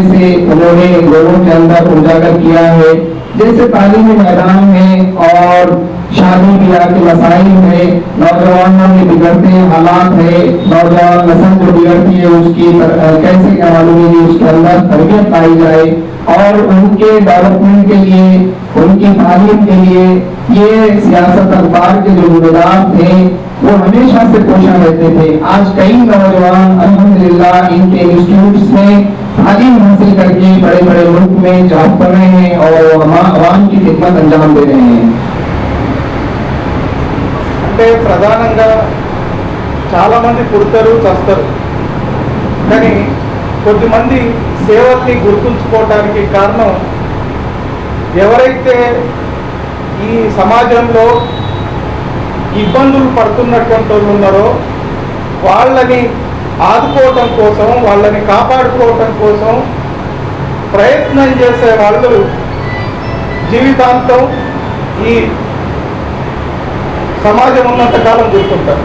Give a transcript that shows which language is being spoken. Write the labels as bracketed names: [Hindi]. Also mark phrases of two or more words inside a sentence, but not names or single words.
[Urdu] سے انہوں نے لوگوں کے اندر اجاگر کیا ہے، جیسے تعلیمی میدان میں اور شادی بیاہ کے مسائل میں، نوجوانوں میں بگڑتے حالات ہے، نوجوان نسل جو بگڑتی ہے اس کی کیسے کیا معلوم ہے اس کے اندر تربیت پائی جائے، اور ان کے ڈیولپمنٹ کے لیے، ان کی تعلیم کے لیے یہ سیاست اخبار کے جو نظام تھے وہ ہمیشہ سے کوشاں رہتے تھے۔ آج کئی نوجوان الحمدللہ ان کے انسٹیٹیوٹس میں تعلیم حاصل کر کے بڑے بڑے ملک میں جاب کر رہے ہیں اور عوام کی خدمت انجام دے رہے ہیں۔ [Telugu] అంటే ప్రధానంగా చాలామంది పుడతారు చస్తారు, కానీ కొద్దిమంది సేవల్ని గుర్తుంచుకోవడానికి కారణం ఎవరైతే ఈ సమాజంలో ఇబ్బందులు పడుతున్నటువంటి వాళ్ళు ఉన్నారో వాళ్ళని ఆదుకోవటం కోసం, వాళ్ళని కాపాడుకోవటం కోసం ప్రయత్నం చేసే వాళ్ళు జీవితాంతం ఈ సమాజం ఉన్నంతకాలం గుర్తుంటారు।